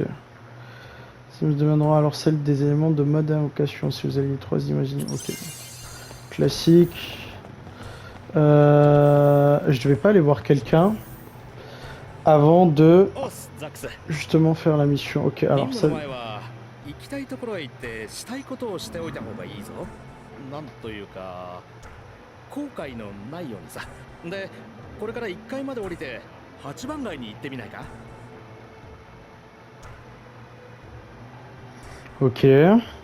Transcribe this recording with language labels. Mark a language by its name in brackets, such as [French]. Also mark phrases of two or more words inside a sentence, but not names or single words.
[French] Ça me deviendra alors celle des éléments de mode invocation si vous avez les 3 images, ok. Classique. Je devais pas aller voir quelqu'un avant de justement faire la mission. Ok, alors ça. [Japanese] 行きたいところへ行ってしたいことをしておいた方がいいぞ。なんというか後悔のないようにさ。で、これから1階まで降りて8番街に行ってみないか？ [French] Ok.